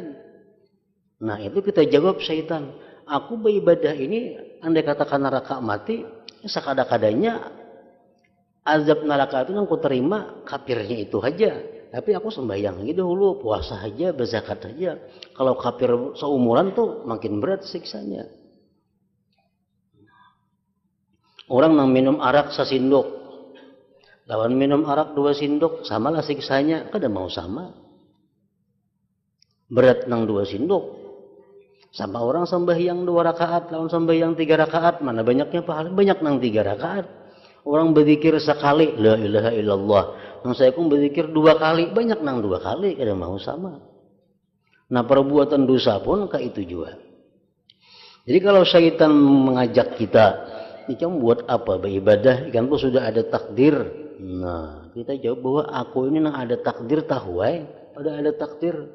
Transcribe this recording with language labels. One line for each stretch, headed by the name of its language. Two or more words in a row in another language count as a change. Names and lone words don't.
Banjar: Nah, itu kita jawab syaitan. Aku beribadah ini, andai katakan neraka mati, sekada-kadanya azab neraka itu yang aku terima kafirnya itu aja. Tapi aku sembahyang lagi dahulu, puasa aja, berzakat aja. Kalau kafir seumuran tuh makin berat siksanya. Orang yang minum arak sesindok, lawan minum arak 2 sindok, samalah siksanya. Kada mau sama. Berat nang 2 sindok. Sama orang sembahyang 2 rakaat, lawan sembahyang 3 rakaat, mana banyaknya pahala? Banyak nang 3 rakaat. Orang berzikir sekali,
Arabic: لا إله إلا الله.
Banjar: Nang saya pun berzikir 2 kali, banyak nang 2 kali, kada mau sama. Nah, perbuatan dosa pun kayak itu juga. Jadi kalau syaitan mengajak kita, ikan buat apa beribadah? Ikan pun sudah ada takdir. Nah, kita jawab bahwa aku ini nang ada takdir tahu ada takdir.